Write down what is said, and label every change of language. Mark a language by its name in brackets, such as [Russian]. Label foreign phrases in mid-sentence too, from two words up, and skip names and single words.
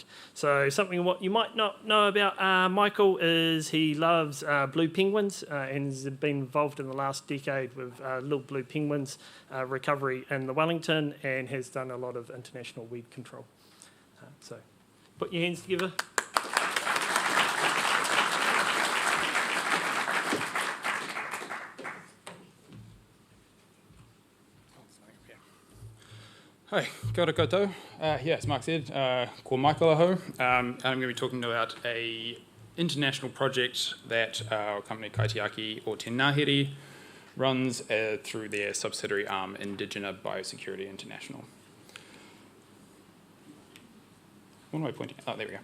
[English] So something what you might not know about Michael is he loves blue penguins and has been involved in the last decade with little blue penguins recovery in the Wellington and has done a lot of international weed control. So put your hands together. [Māori] Hi, kia ora koutou. [English] As Mark said, [Māori] ko Michael ahau. [English] And I'm going to be talking about an international project that our company Kaitiaki o te Ngahere runs through their subsidiary arm, Indigenous Biosecurity International. What am I pointing at? Oh, there we go.